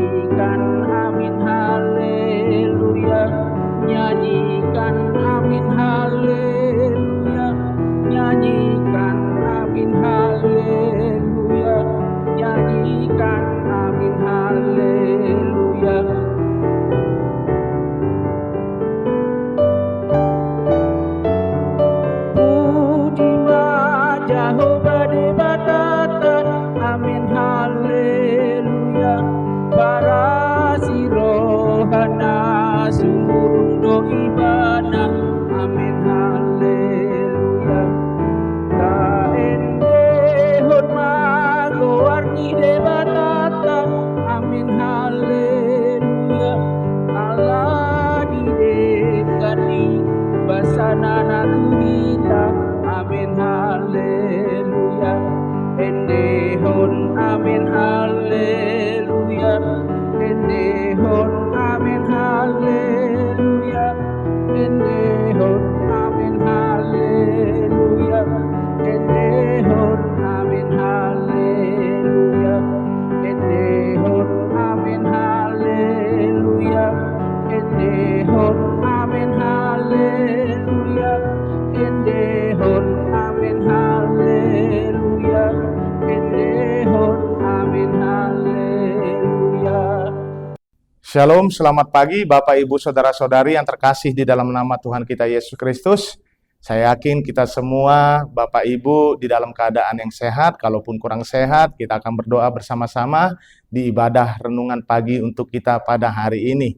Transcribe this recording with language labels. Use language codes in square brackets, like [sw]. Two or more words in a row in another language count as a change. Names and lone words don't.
[id] nyanyikan amin haleluya, nyanyikan amin haleluya, nyanyikan amin haleluya, nyanyikan amin haleluya. [bbc] Puji Jehovah di batata, amin haleluya, para sirohana sumurung do ibana, amin haleluya. Kaende hon magowarni de batata, amin haleluya, Allah di dekani basana natuhita, amin haleluya. Ende hon amin haleluya, ende hon amin haleluya, ende hon amin haleluya, ende hon amin haleluya, ende hon amin haleluya, ende hon amin haleluya, ende hon amin haleluya, ende hon amin haleluya. [id] Shalom, selamat pagi Bapak Ibu Saudara-saudari yang terkasih di dalam nama Tuhan kita Yesus Kristus. Saya yakin kita semua Bapak Ibu di dalam keadaan yang sehat. Kalaupun kurang sehat, kita akan berdoa bersama-sama di ibadah renungan pagi untuk kita pada hari ini.